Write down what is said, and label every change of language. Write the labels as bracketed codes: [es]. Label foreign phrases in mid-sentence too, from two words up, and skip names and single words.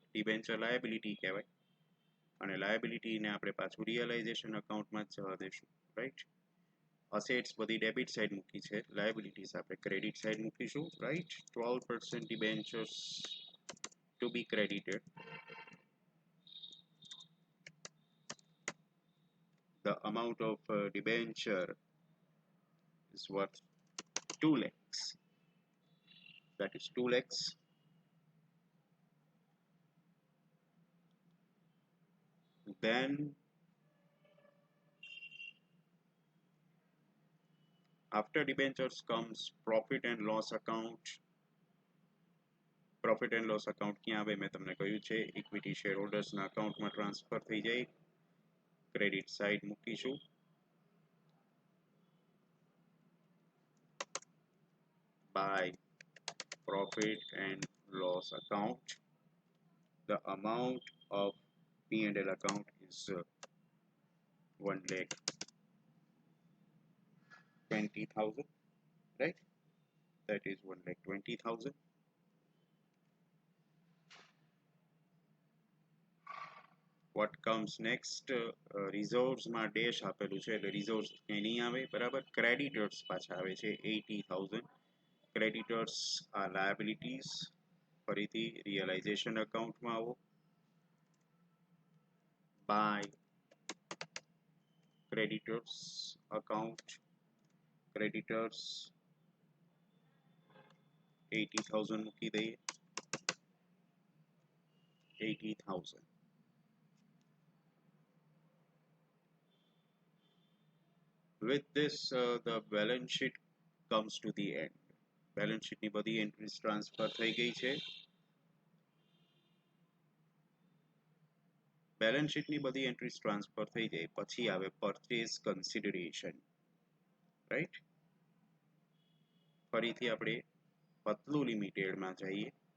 [en] debenture liability [gu] કહેવાય અને લાયબિલિટીને આપણે પાછું [en] realization account [gu] જ જવા દઈશું, રાઈટ? અસેટ્સ બધી [en] debit side [gu] મૂકી છે, લાયબિલિટીઝ આપણે [en] credit side [gu] મૂકીશું, રાઈટ? [en] 12% debentures to be credited. The amount of debenture is worth 2 lakhs. That is 2 lakhs. Then after debentures comes profit and loss account. Profit and loss account [gu] ક્યાં આવે મેં તમને કહ્યું છે [en] equity share holders [gu] અકાઉન્ટમાં ટ્રાન્સફર થઈ જાય. [en] credit side [gu] મૂકીશું. [en] By profit and loss account, the amount of P&L account is 1,20,000, right? That is 1,20,000. What comes next? [gu] Reserves માં ડેશ આપેલું છે એટલે reserves ક્યાંય નહીં આવે, બરાબર? Creditors પાછા આવે છે 80,000. [en] Creditors are liabilities. [gu] ફરીથી [en] realization account [gu] માં આવો. [en] By creditors account, creditors 80,000 [gu] મૂકી દઈએ. [en] 80,000. With this, the balance sheet comes to the end. Balance sheet [gu] ની બધી એન્ટ્રીઝ ટ્રાન્સફર થઈ ગઈ છે. [en] balance sheet [gu] બધી એન્ટ્રીઝ ટ્રાન્સફર થઈ જાય પછી આવે [en] purchase consideration, [gu] રાઈટ? ફરીથી આપણે પતલું લિમિટેડમાં જઈએ.